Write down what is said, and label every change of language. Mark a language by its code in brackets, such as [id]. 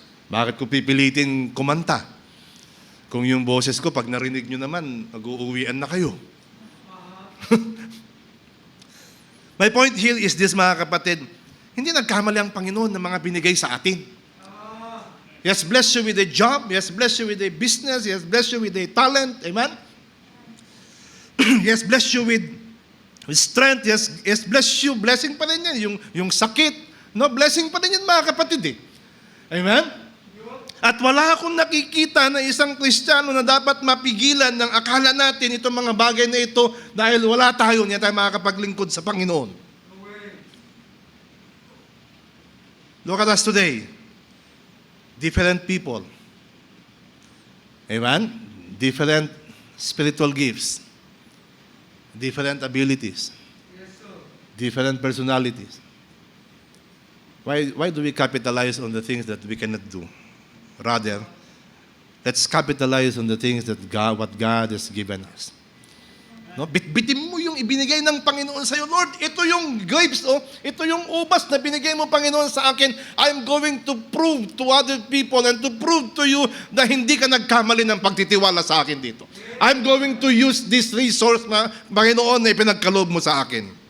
[tl] Bakit ko pipilitin kumanta? Kung yung boses ko, pag narinig nyo naman, mag-uuwian na kayo. [en] My point here is this, [tl] mga kapatid, hindi nagkamali ang Panginoon ng mga binigay sa atin. [en] He has blessed you with a job. He has blessed you with a business. He has blessed you with a talent. Amen? He has blessed you with strength. He has blessed you. Blessing [tl] pa rin yan. Yung sakit. Blessing pa rin yan, mga kapatid. Amen? At wala akong nakikita na isang Kristiyano na dapat mapigilan ng akala natin itong mga bagay na ito dahil wala tayo, hindi tayo makakapaglingkod sa Panginoon. [en] Look at us today. Different people. Amen? Different spiritual gifts. Different abilities. Different personalities. Why do we capitalize on the things that we cannot do? Rather, let's capitalize on the things that what God has given us. [tl] Bitbitin mo yung ibinigay ng Panginoon sa iyo. Lord, ito yung grapes, ito yung ubas na binigay mo, Panginoon, sa akin. [en] I'm going to prove to other people and to prove to you [tl] na hindi ka nagkamali ng pagtitiwala sa akin dito. [en] I'm going to use this resource [tl] na, Panginoon, na ipinagkaloob mo sa akin.